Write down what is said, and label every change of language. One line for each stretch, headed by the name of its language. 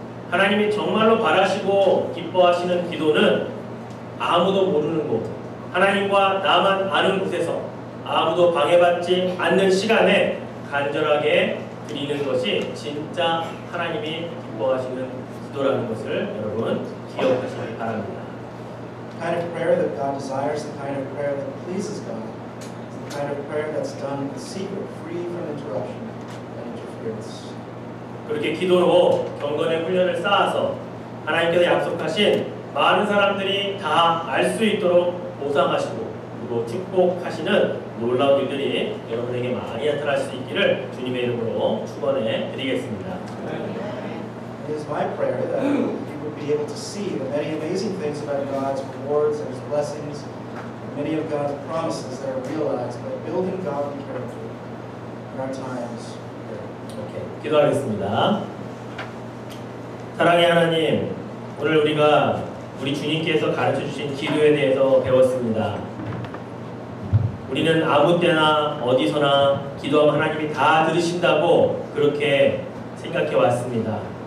Korean: 하나님이 정말로 바라시고 기뻐하시는 기도는 아무도 모르는 곳, 하나님과 나만 아는 곳에서 아무도 방해받지 않는 시간에 간절하게 드리는 것이 진짜 하나님이 기뻐하시는 기도라는 것을 여러분 기억하시기 바랍니다.
English: The kind of prayer that God desires, the kind of prayer that pleases God, is the kind of prayer that's done in secret, free from interruption and interference.
Korean: 그렇게 기도로 경건의 훈련을 쌓아서 하나님께서 약속하신 많은 사람들이 다 알 수 있도록 보상하시고 그리고 축복하시는 놀라운 일들이 여러분에게 많이 나타날 수 있기를 주님의 이름으로 축원해 드리겠습니다.
English: It is my prayer that you would be able to see the many amazing things about God's rewards and His blessings, and many of God's promises that are realized by building godly character in our times.
Korean: 오케이, 기도하겠습니다. 사랑의 하나님, 오늘 우리가 우리 주님께서 가르쳐 주신 기도에 대해서 배웠습니다. 우리는 아무 때나 어디서나 기도하면 하나님이 다 들으신다고 그렇게 생각해 왔습니다.